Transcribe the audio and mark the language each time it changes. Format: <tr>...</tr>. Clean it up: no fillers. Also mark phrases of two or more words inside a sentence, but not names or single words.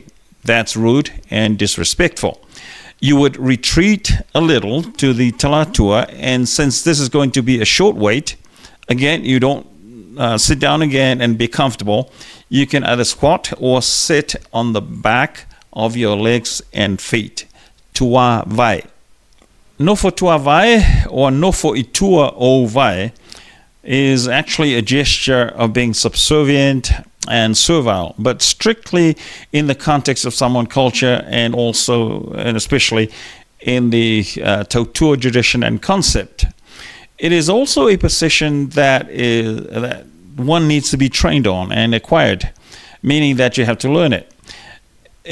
<en>That's rude and disrespectful. You would retreat a little to the talatua, and since this is going to be a short wait, again, you don't sit down again and be comfortable. You can either squat or sit on the back of your legs and feet.</en> <sm>Tua vai. Nofo tua vai</sm> <en>or</en> <sm>nofo itua o vai</sm> <en>is actually a gesture of being subservient and servile, but strictly in the context of Samoan culture and also and especially in the tautua tradition and concept. It is also a position that one needs to be trained on and acquired, meaning that you have to learn it.</en>